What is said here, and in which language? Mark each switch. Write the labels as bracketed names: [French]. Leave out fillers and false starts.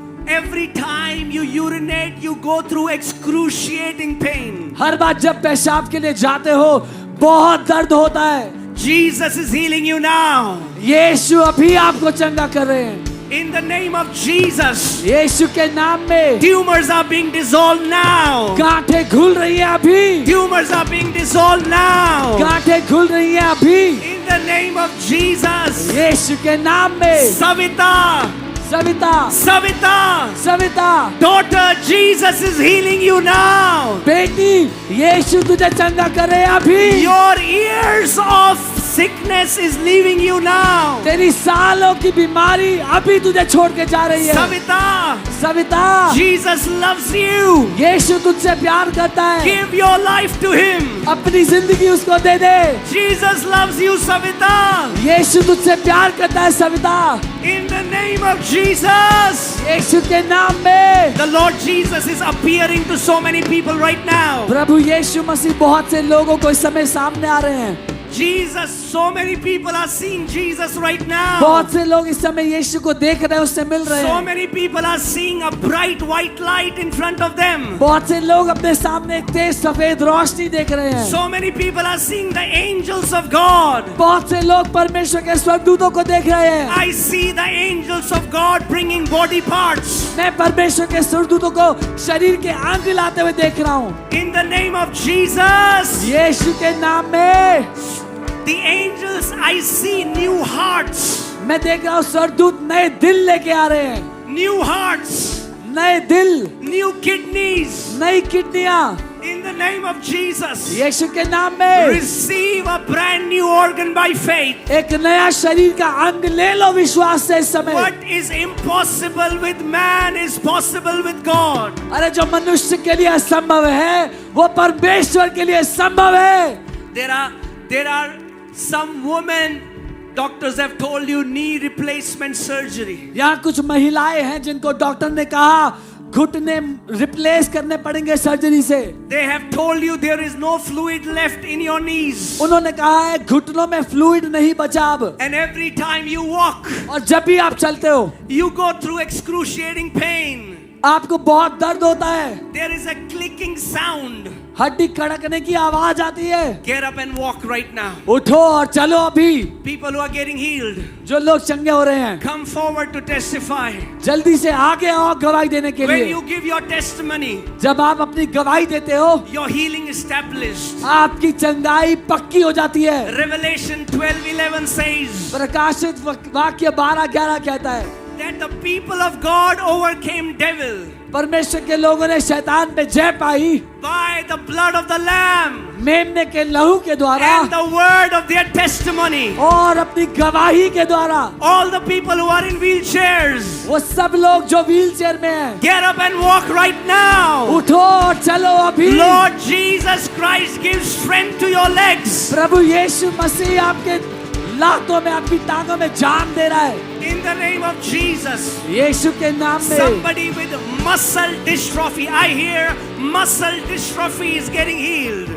[English] Every time you urinate, you go through excruciating pain. [Hindi] हर बार जब पेशाब के लिए जाते हो बहुत दर्द होता है। [English] Jesus is healing you now. [Hindi] यीशु अभी आपको चंगा कर रहे हैं। [English] In the name of Jesus. [Hindi] यीशु के नाम में [English] Tumors are being dissolved now. [Hindi] गांठें खुल रही है अभी। [English] Tumors are being dissolved now. [Hindi] गांठें खुल रही है अभी। [English] In the name of Jesus. [Hindi] यीशु के नाम में। [English] Savita. [Hindi] Savita, [English] Savita. [Hindi] Savita, [English] Daughter, Jesus is healing you now. [Hindi] बेटी यीशु तुझे चंगा करे अभी। [English] Your years of sickness is leaving you now. [Hindi] तेरी सालों की बीमारी अभी तुझे छोड़ के जा रही है। [English] Savita, [Hindi] Savita, [English] Jesus loves you. [Hindi] यीशु तुझसे प्यार करता है। [English] Give your life to Him. [Hindi] अपनी जिंदगी उसको दे दे। [English] Jesus loves you, Savita. [Hindi] यीशु तुझसे प्यार करता है Savita. [English] In the name of Jesus. [Hindi] यीशु के नाम में। [English] The Lord Jesus is appearing to so many people right now. [Hindi] प्रभु यीशु मसीह बहुत से लोगों को इस समय सामने आ रहे हैं। [English] Jesus, so many people are seeing Jesus right now. [Hindi] बहुत से लोग इस समय यीशु को देख रहे हैं, उससे मिल रहे [English] So [Hindi] हैं। [English] many people are seeing a bright white light in front of them. [Hindi] बहुत से लोग अपने सामने एक तेज सफेद रोशनी देख रहे हैं। [English] So many people are seeing the angels of God. [Hindi] बहुत से लोग परमेश्वर के स्वर्गदूतों को देख रहे हैं। [English] I see the angels of God bringing body parts. [Hindi] मैं परमेश्वर के स्वर्गदूतों को शरीर के अंग लाते हुए देख रहा हूँ। [English] In the name of Jesus. [Hindi] यीशु के नाम में [English] The angels, I see new hearts. [Hindi] मैं देख रहा हूँ स्वर्गदूत नए दिल लेके आ रहे हैं। [English] New hearts. [Hindi] नए दिल, [English] New kidneys. [Hindi] नई किडनियां [English] In the name of Jesus. [Hindi] यीशु के नाम में। [English] Receive a brand new organ by faith. [Hindi] एक नया शरीर का अंग ले लो विश्वास से इस समय। [English] What is impossible with man is possible with God. [Hindi] अरे जो मनुष्य के लिए असंभव है वो परमेश्वर के लिए संभव है। [English] There are some women, doctors have told you, knee replacement surgery. [Hindi] यहाँ कुछ महिलाएं हैं जिनको डॉक्टर ने कहा घुटने रिप्लेस करने पड़ेंगे सर्जरी से। [English] They have told you there is no fluid left in your knees. [Hindi] उन्होंने कहा है घुटनों में फ्लूइड नहीं बचा अब। [English] And every time you walk, [Hindi] और जब भी आप चलते हो [English] you go through excruciating pain. [Hindi] आपको बहुत दर्द होता है। [English] There is a clicking sound. [Hindi] हड्डी खड़कने की आवाज आती है। [English] Get up and walk right now. [Hindi] उठो और चलो अभी। [English] People who are getting healed, [Hindi] जो लोग चंगे हो रहे हैं [English] come forward to testify. [Hindi] जल्दी से आगे आओ गवाही देने के [English] When [Hindi] लिए। [English] you give your testimony, [Hindi] जब आप अपनी गवाही देते हो [English] your healing established. [Hindi] आपकी चंगाई पक्की हो जाती है। [English] Revelation 12:11 says [Hindi] प्रकाशित वाक्य 12:11 कहता है [English] that the people of God overcame devil [Hindi] परमेश्वर के लोगों ने शैतान पे जय पाई [English] by the blood of the Lamb [Hindi] मेमने के लहू के द्वारा [English] and the word of their testimony. [Hindi] और अपनी गवाही के द्वारा। [English] All the people who are in wheelchairs, [Hindi] वो सब लोग जो व्हील चेयर में हैं [English] get up and walk right now. [Hindi] उठो और चलो अभी। [English] Lord Jesus Christ gives strength to your legs. [Hindi] प्रभु यीशु मसीह आपके लातों में आपकी टांगों में जान दे रहा है [English] In the name of Jesus. [Hindi] यीशु के नाम में। [English] Somebody with muscle dystrophy, I hear muscle dystrophy is getting healed.